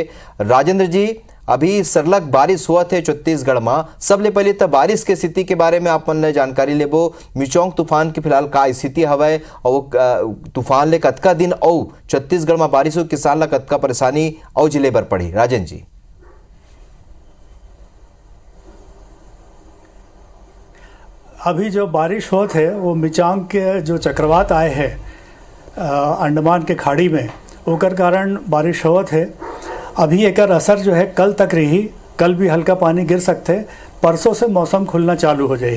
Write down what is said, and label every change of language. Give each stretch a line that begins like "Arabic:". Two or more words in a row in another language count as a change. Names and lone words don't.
Chhattisgarhi: राजेंद्र जी, अभी सरलग बारिश हुआ थे छत्तीसगढ़ में, सबले पहले तो बारिश के स्थिति के बारे में आप मन जानकारी लेबो। मिचोंग तूफान की फिलहाल का स्थिति हवे और तूफान ले कतका दिन और छत्तीसगढ़ में बारिश हो किसान ला कतका परेशानी और जिले बर पड़ी। राजेंद्र जी, अभी जो बारिश होत है वो मिचांग के जो चक्रवात आए हैं अंडमान के खाड़ी में, ओकर कारण बारिश होत है। अभी एकर असर जो है कल तक रही, कल भी हल्का पानी गिर सकते, परसों से मौसम खुलना चालू हो जाएगी।